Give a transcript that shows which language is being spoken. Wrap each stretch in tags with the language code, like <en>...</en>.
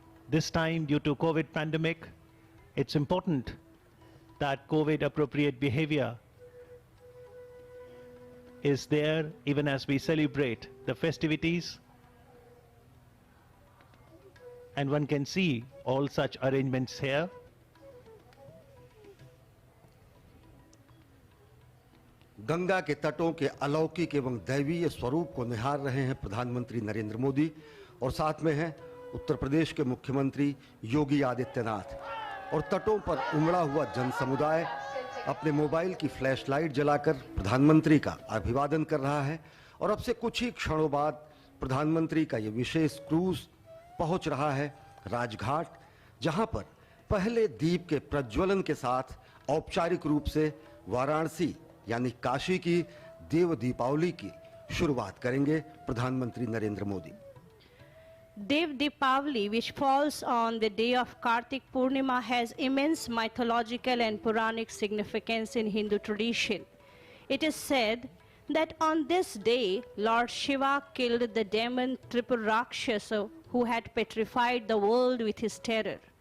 <en>This time, due to COVID pandemic, it's important that COVID appropriate behavior is there even as we celebrate the festivities, and one can see all such arrangements here.</en> <hi>Ganga के तटों के अलौकिक एवं दैवीय स्वरूप को निहार रहे हैं प्रधानमंत्री नरेंद्र मोदी और साथ में हैं उत्तर प्रदेश के मुख्यमंत्री योगी आदित्यनाथ। और तटों पर उमड़ा हुआ जन समुदाय अपने मोबाइल की फ्लैश लाइट जलाकर प्रधानमंत्री का अभिवादन कर रहा है और अब से कुछ ही क्षणों बाद प्रधानमंत्री का ये विशेष क्रूज पहुंच रहा है राजघाट, जहां पर पहले दीप के प्रज्वलन के साथ औपचारिक रूप से वाराणसी यानी काशी की देव दीपावली की शुरुआत करेंगे प्रधानमंत्री Narendra Modi.</hi> <en>Dev Deepavali, which falls on the day of Kartik Purnima, has immense mythological and Puranic significance in Hindu tradition. It is said that on this day, Lord Shiva killed the demon Tripurrakshasa who had petrified the world with his terror.</en>